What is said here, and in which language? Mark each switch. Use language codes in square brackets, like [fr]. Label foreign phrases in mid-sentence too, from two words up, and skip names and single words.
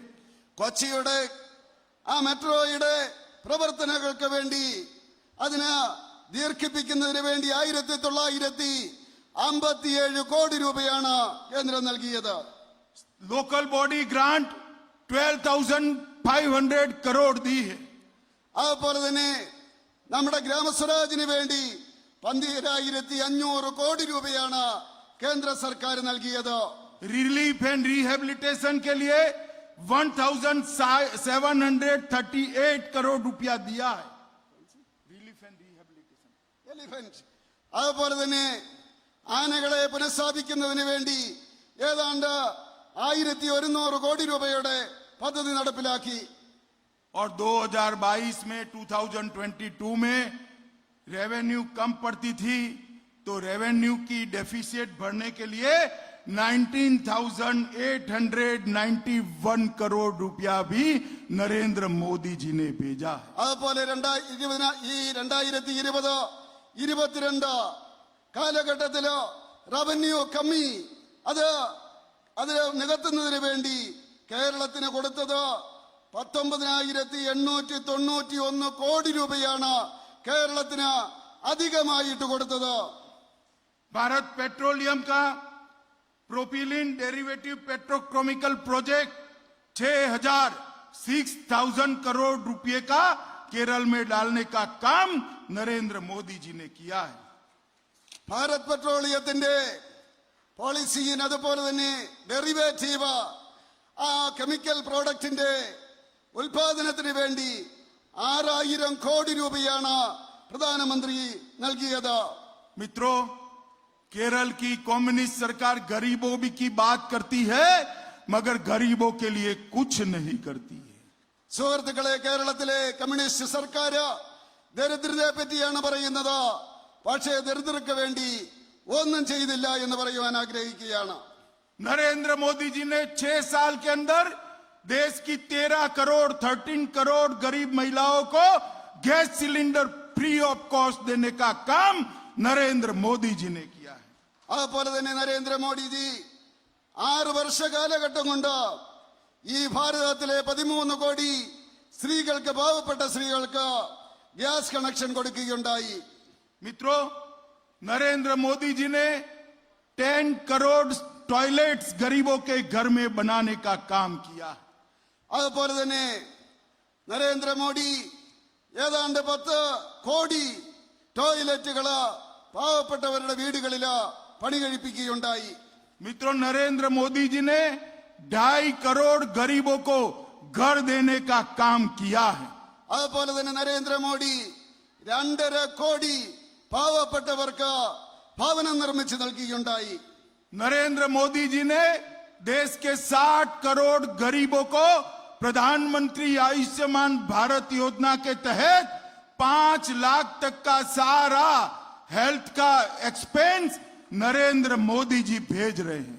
[ml] കൊച്ചിയുടെ ആ മെട്രോയുടെ പ്രവർത്തനങ്ങൾക്ക് വേണ്ടി അതിന് ദീർഘിപ്പിക്കുന്നതിന് വേണ്ടി 1957 കോടി രൂപയാണ് കേന്ദ്രം നൽകിയത്. [en] local body grant [hi] 12,500 करोड़ दी है। [ml] അതുപോലെ തന്നെ നമ്മുടെ ഗ്രാമസ്വരാജിന് വേണ്ടി 12,500 കോടി രൂപയാണ് കേന്ദ്ര സർക്കാർ നൽകിയത്. [en] relief and rehabilitation [hi] के लिए 1,738 करोड़ रुपया दिया है। [en] relief and rehabilitation [ml] എലിഫന്റ് അതുപോലെ തന്നെ ആനകളെ പുനഃസ്ഥാപിക്കുന്നതിന് വേണ്ടി ഏതാണ്ട് 1,100 കോടി രൂപയുടെ പദ്ധതി നടപ്പിലാക്കി. [hi] और 2022 में 2022 में रेवेन्यू कम पड़ती थी, तो रेवेन्यू की डेफिसिट भरने के लिए 19,891 करोड़ रुपया भी नरेंद्र मोदी जी ने भेजा है। [ml] അതുപോലെ 2020-22 കാലഘട്ടത്തില് റവന്യൂ കമ്മി അത് നികത്തുന്നതിന് വേണ്ടി കേരളത്തിന് കൊടുത്തത് 19,891 കോടി രൂപയാണ് കേരളത്തിന് അധികമായിട്ട് കൊടുത്തത്. [hi] भारत पेट्रोलियम का [en] propylene derivative petrochemical project [hi] 6,000 करोड़ रुपए का केरल में डालने का काम नरेंद्र मोदी जी ने किया है। [ml] ഭാരത് പെട്രോളിയത്തിന്റെ പോളിസിയും അതുപോലെ തന്നെ ഡെറിവേറ്റീവ് ആ [en] chemical product [ml] ഉൽപാദനത്തിന് വേണ്ടി 6,000 കോടി രൂപയാണ് പ്രധാനമന്ത്രി നൽകിയത്. [hi] मित्रों, केरल की कम्युनिस्ट सरकार गरीबों की बात करती है मगर गरीबों के लिए कुछ नहीं करती है। [ml] സുഹൃത്തുക്കളെ, കേരളത്തിലെ കമ്മ്യൂണിസ്റ്റ് സർക്കാർ ദരിദ്രരെ പറ്റിയാണ് പറയുന്നത്, പക്ഷേ ദരിദ്രർക്ക് വേണ്ടി ഒന്നും ചെയ്തില്ല എന്ന് പറയുവാൻ ആഗ്രഹിക്കുകയാണ്. [hi] नरेंद्र मोदी जी ने 6 साल के अंदर देश की 13 करोड़ गरीब महिलाओं को [en] gas cylinder free of cost [hi] देने का काम नरेंद्र मोदी जी ने किया है। [ml] അതുപോലെ തന്നെ നരേന്ദ്രമോദിജി 6 വർഷ കാലഘട്ടം കൊണ്ട് ഈ ഭാരതത്തിലെ 13 കോടി സ്ത്രീകൾക്ക്, പാവപ്പെട്ട സ്ത്രീകൾക്ക് [en] gas connection [ml] കൊടുക്കുകയുണ്ടായി. [hi] मित्रों, नरेंद्र मोदी जी ने 10 करोड़ टॉयलेट्स गरीबों के घर में बनाने का काम किया। [ml] അതുപോലെ തന്നെ നരേന്ദ്രമോദി ഏതാണ്ട് 10 കോടി ടോയ്ലറ്റുകള് പാവപ്പെട്ടവരുടെ വീടുകളിൽ പണി കഴിപ്പിക്കുകയുണ്ടായി. [hi] मित्रों, नरेंद्र मोदी जी ने 2.5 करोड़ गरीबों को घर देने का काम किया है। [ml] അതുപോലെ തന്നെ നരേന്ദ്രമോദി 2.5 കോടി പാവപ്പെട്ടവർക്ക് ഭവനം നിർമ്മിച്ചു നൽകുകയുണ്ടായി. [hi] नरेंद्र मोदी जी ने देश के 60 करोड़ गरीबों को प्रधानमंत्री आयुष्मान भारत योजना के तहत 5 लाख तक का सारा हेल्थ का एक्सपेंस नरेंद्र मोदी जी भेज रहे हैं।